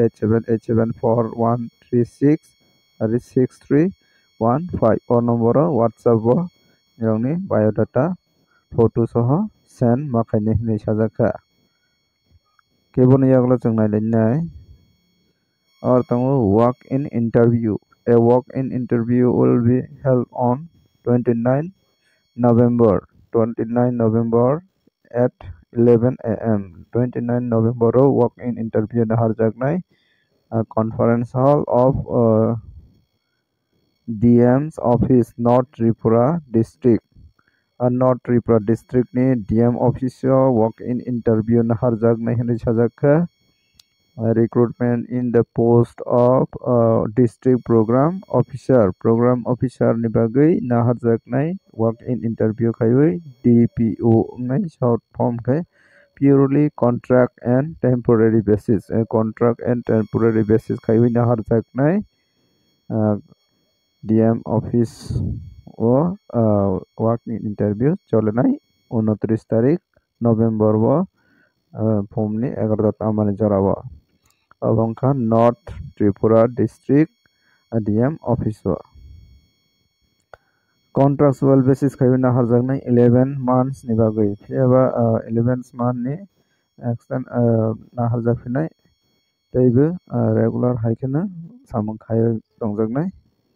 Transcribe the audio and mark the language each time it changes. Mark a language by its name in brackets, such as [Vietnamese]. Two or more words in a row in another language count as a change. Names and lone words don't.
[Kok Borok] 878741366315 o number o whatsapp o nirokni biodata photo soho send ma khaini hinui sajakha keboni yagulo chung nailainai or tongo [English] walk in interview [Kok Borok] a [English] walk in interview will be held on 29 November at 11 a.m. 29 November walk in interview [Kok Borok] na harjaknai [English] conference hall of DM's office North Tripura district North Tripura district ni DM office walk in interview [Kok Borok] na harjaknai hinui sajakha [English] recruitment in the post of district program officer [Kok Borok] ni bagui na harjaknai [English] walk in interview khaiui DPO ngai short form khai purely contract and temporary basis [Kok Borok] khaiui na harjaknai DM office o [English] walk in interview [Kok Borok] cholenai 29 tarik November o form ni 11 tamani jorao abongkha North Tripura district DM office o [English] contractual basis [Kok Borok] khaiui na harjaknai 11 months ni bagui phiaba 11 month ni extend na harjakphinai teibo regular haikhe samung khai tongjaknai